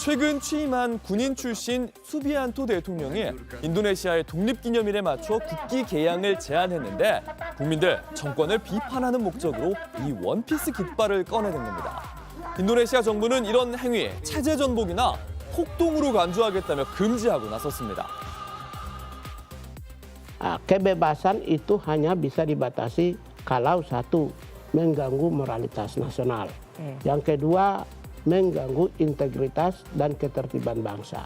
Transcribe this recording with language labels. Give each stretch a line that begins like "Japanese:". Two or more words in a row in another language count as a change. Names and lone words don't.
Korean: 최근 취임한 군인 출신 수비안토 대통령이 인도네시아의 독립기념일에 맞춰 국기 개양을 제안했는데 국민들 정권을 비판하는 목적으로 이 원피스 깃발을 꺼내는 겁니다. 인도네시아 정부는 이런 행위 체제 전복이나 폭동으로 간주하겠다며 금지하고 나섰습니다.
Indonesian: Kebebasan itu hanya bisa dibatasi kalau satu mengganggu moralitas nasional, yang kedua mengganggu integritas dan ketertiban bangsa.